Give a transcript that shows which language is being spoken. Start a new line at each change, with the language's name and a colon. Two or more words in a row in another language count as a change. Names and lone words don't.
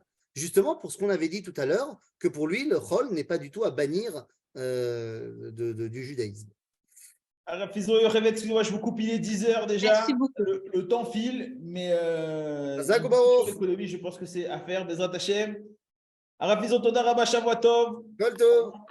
French: Justement pour ce qu'on avait dit tout à l'heure, que pour lui, le Chol n'est pas du tout à bannir du judaïsme. Arav Fizo, excusez-moi, je vous coupe, il est 10 heures déjà. Merci beaucoup. Le temps file, mais
Hebrew: חזק וברוך.
French: l'économie, je pense que c'est à faire.
Hebrew: בעזרת השם. Arav Fizo, תודה רבה, שבוע טוב. כל טוב.